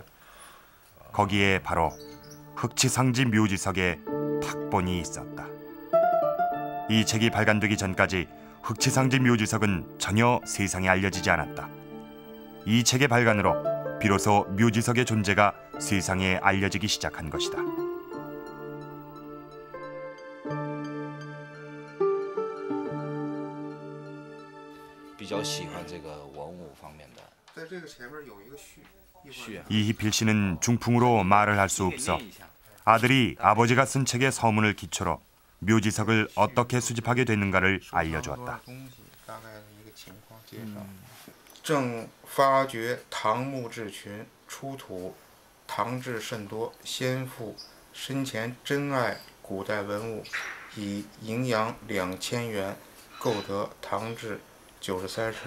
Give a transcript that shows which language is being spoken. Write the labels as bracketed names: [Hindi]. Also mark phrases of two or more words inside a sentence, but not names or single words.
[Korean] 거기에 바로 흑치상지 묘지석의 탁본이 있었다. 이 책이 발간되기 전까지 흑치상지 묘지석은 전혀 세상에 알려지지 않았다. 이 책의 발간으로 비로소 묘지석의 존재가 세상에 알려지기 시작한 것이다. [Chinese] 比较喜欢这个文物方面的。 [Korean] 이희필 씨는 중풍으로 말을 할 수 없어 아들이 아버지가 쓴 책의 서문을 기초로 묘지석을 어떻게 수집하게 됐는가를 알려주었다. [Chinese] 正发掘唐墓志群出土唐志甚多，先父生前珍爱古代文物，以营养2000元购得唐志93石。